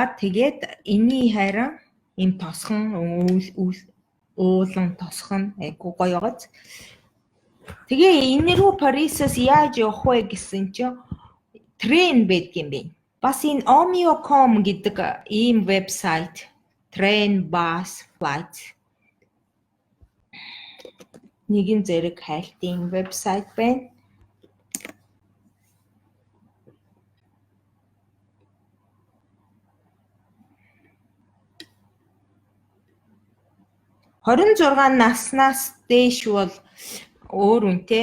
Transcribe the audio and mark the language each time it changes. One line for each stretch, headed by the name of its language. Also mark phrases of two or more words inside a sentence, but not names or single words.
Mongolian: Тэгээд энэний харин энэ тосхон уулан тосхон айгуу гоё гоц. Тэгээ энэ рүү Парисаас яаж явах вэ гэсэн чинь трен байдаг юм бэ. Бас энэ Omio.com гэдэг ийм вебсайт
English: train, bus, flight
Mongolian: нэгэн зэрэг хайлтын вебсайт байна. (26) наснаас дээш бол өөр үнэтэй.